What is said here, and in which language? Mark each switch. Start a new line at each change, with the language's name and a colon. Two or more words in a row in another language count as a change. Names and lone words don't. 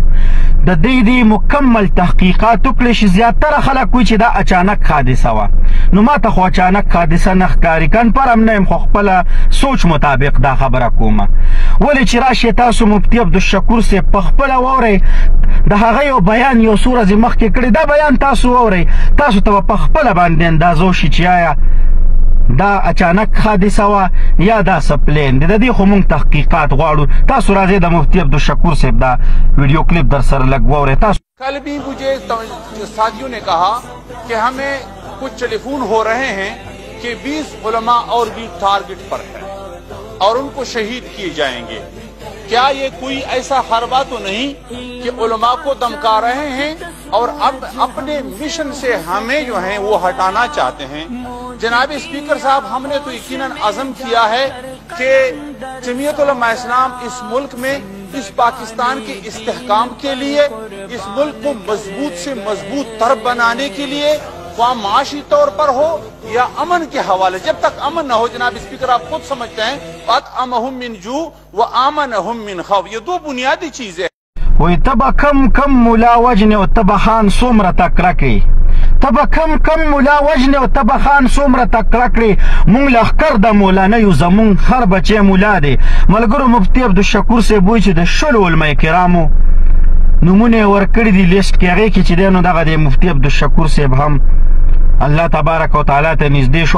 Pashto: د دې مکمل تحقیقات وکړي چې زیاتره خلک وایي چې دا اچانک حادثه وه نو ما ته خو اچانک حادثه نه ښکاري کنفرم نه یم خو خپله سوچ مطابق دا خبره کومه ولې چې راشئ تاسو مفتی عبدالشکور صاحب په خپله واورئ د هغه یو بیان یو څو ورځې مخکې کړی دا بیان تاسو واورئ تاسو ته به په خپله باندې اندازه وشي چې آیا دا اچانک حادثه وه یا دا سپلین دی. د دې خو موږ تحقیقات غواړو. تاسو راځئ د مفتی عبدالشکور صاحب دا ویڈیو کلپ در سره لږ واورئ. تاسو
Urdu: کل بھی مجھے ساتھیوں نے کہا کہ ہمیں کچھ ٹیلیفون ہو رہے ہیں کہ 20 علماء اور بھی ٹارگٹ پر ہیں اور ان کو شہید کیے جائیں گے. کیا یہ کوئی ایسا حربہ تو نہیں کہ علماء کو دمکا رہے ہیں اور اب اپنے مشن سے ہمیں جو ہیں وہ ہٹانا چاہتے ہیں؟ جناب اسپیکر صاحب ہم نے تو یقیناً عزم کیا ہے کہ جمعیت علماء اسلام اس ملک میں اس پاکستان کے استحکام کے لیے اس ملک کو مضبوط سے مضبوط تر بنانے کے لیے خواہ معاشی طور پر ہو یا امن کے حوالے جب تک امن نہ ہو جناب اسپیکر آپ خود سمجھتے ہیں
Arabic: اطعمہم من جوع و آمنہم من خوف
Urdu: یہ دو بنیادی چیزیں
Pashto: وی تبا کم ملا وجن و تبا خان سومره تکرکی تبا کم ملا وجن و تبا خان سومره تکرکی مونږ لښکر د مولانا یو زمونږ هر بچی مولا دی. ملګرو مفتی عبدالشکور صاحب وایي چې د شلو علمای کرامو نومونه یې ورکړي دي لیست کې هغې کې چې دی نو دغه د مفتی عبدالشکور صاحب هم الله تبارک و تعالی ته نږدې شو.